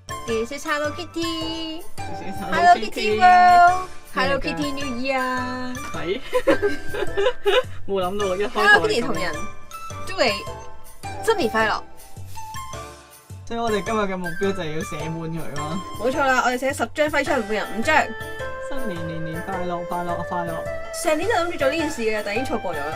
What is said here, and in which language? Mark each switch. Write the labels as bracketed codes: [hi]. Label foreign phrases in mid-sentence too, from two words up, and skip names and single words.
[en] This is Hello Kitty，Hello Kitty World，Hello Kitty New Year。 [yue] 係冇諗到一開頭 Hello Kitty 同人祝你新年快樂。所以我哋今日嘅目標就係要寫滿佢嘛。冇錯啦，我哋寫10張揮春，每人5張。新年年年快樂，快樂快樂。上年就諗住做呢件事嘅，但已經錯過咗啦。